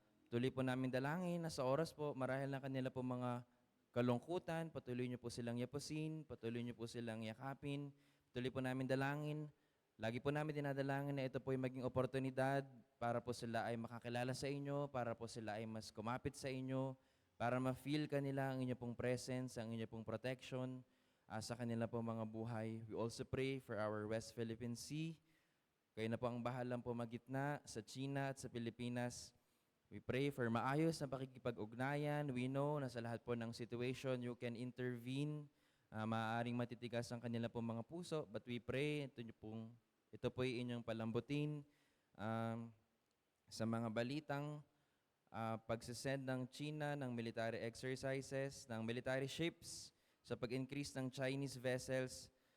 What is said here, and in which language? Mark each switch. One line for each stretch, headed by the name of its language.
Filipino: Tuloy po namin dalangin na sa oras po, marahil na kanila po mga kalungkutan, patuloy niyo po silang yapusin, patuloy niyo po silang yakapin, tuloy po namin dalangin. Lagi po namin dinadalangin na ito po ay maging oportunidad para po sila ay makakilala sa inyo, para po sila ay mas kumapit sa inyo, para ma-feel kanila ang inyo pong presence, ang inyo pong protection sa kanila pong mga buhay.
English: We also pray for our West Philippine Sea.
Filipino: Kayo na po ang bahalang pumagitna sa China at sa Pilipinas.
English: We pray for
Filipino: maayos na pakikipag-ugnayan.
English: We know
Filipino: na sa lahat po ng
English: situation, you can intervene.
Filipino: Maaaring matitigas ang kanila pong mga puso,
English: but we pray,
Filipino: ito po ay inyong palambutin sa mga balitang pagsisend ng China ng military exercises, ng military ships, sa pag-increase ng Chinese vessels.